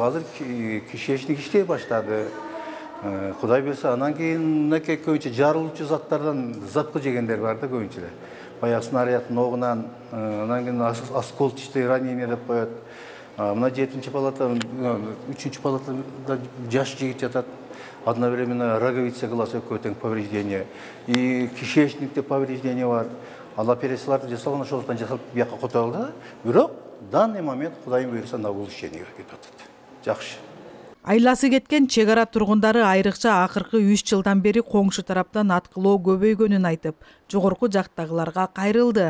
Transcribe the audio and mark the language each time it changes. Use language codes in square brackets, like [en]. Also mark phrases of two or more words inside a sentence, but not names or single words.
[ky] Азыр кишечник иштей баштады. Кудай берсе, анан кийин мынакей көбүнчө жарылуучу заттардан запкы жегендер бар да көбүнчө. Баягы снаряддын огунан, анан кийин [ru] осколочный ранение [ky] деп коет. Мына 7-чи палата, 3-чү палатада жаш жигит жатат. [ru] Одновременно роговица глаза көтөң повреждение. [ky] И кишечникте повреждение бар. Ал операцияларды жасалган ошондуктан жасалып бияка которулду. Бирок [ru] данный момент [ky] Кудайым буйрса [ru] на улучшение [ky] кетип атат. Жакшы. Айласы кеткен чек ара тургундары айрыкча акыркы 3 жылдан бери коңшу тараптан аткылоо көбөйгөнүн айтып, жогорку жактагыларга кайрылды.